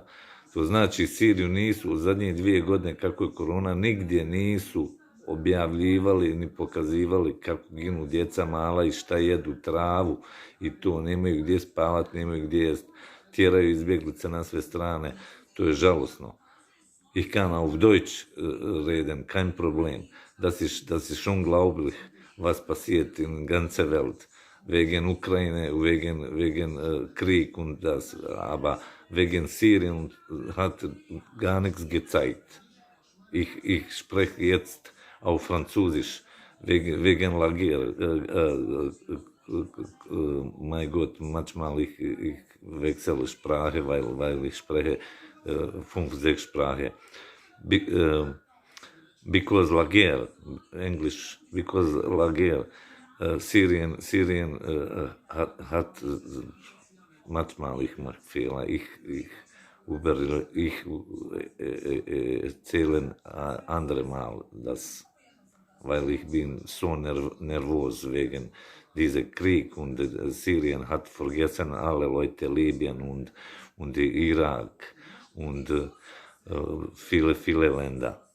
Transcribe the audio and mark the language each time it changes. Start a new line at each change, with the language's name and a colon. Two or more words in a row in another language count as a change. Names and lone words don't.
Bosnian: To znači, Siriju nisu u zadnje 2 godine kako je korona, nigdje nisu objavljivali ni pokazivali kako ginu djeca mala i šta jedu, travu i to, nemaju gdje spavati, nemaju gdje jest. Tjeraju izbjeglice na sve strane, to je žalosno.
German: Ich kann auf Deutsch reden, kein Problem. Das ist schon glaublich, was passiert in ganzer Welt. Wegen Ukraine, wegen Krieg und das, aber wegen Syrien hat gar nichts gezeigt. Ich spreche jetzt auf Französisch, wegen
French: la guerre.
German: Mein Gott, manchmal ich wechsle Sprache, weil ich spreche 5-6 Sprachen. Because
French: la guerre,
German: English, because
French: la guerre,
German: Syrien hat manchmal ich mache Fehler, ich erzähle andere Mal das, weil ich bin so nervös wegen dieser Krieg und Syrien hat vergessen alle Leute, Libyen und Irak und viele Länder.